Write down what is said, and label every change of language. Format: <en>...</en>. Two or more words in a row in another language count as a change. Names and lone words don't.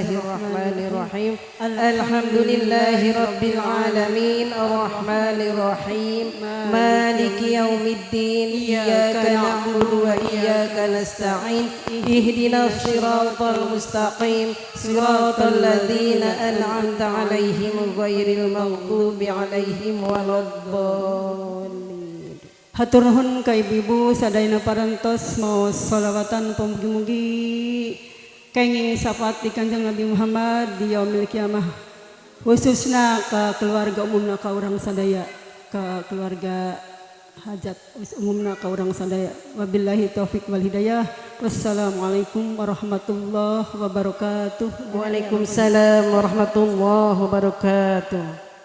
<ar>الرحمن الرحيم الحمد لله رب العالمين الرحمن الرحيم مالك يوم الدين إياك نعبد وإياك نستعين اهدنا الصراط المستقيم صراط الذين أنعمت عليهم غير المغضوب عليهم ولا الضالين.</ar> <su>Hatur nuhun ka ibu-ibu sadayana parantos maos sholawatan pamugi-mugi kenging sapat di Kanjeng Nabi Muhammad di</su> <ar>يوم القيامة</ar> <su>khususna ka keluarga umumna ka urang sadaya ka keluarga hajat umumna ka urang sadaya</su> <ar>وبالله التوفيق والهداية والسلام عليكم ورحمة الله وبركاته. وعليكم السلام ورحمة الله وبركاته.</ar>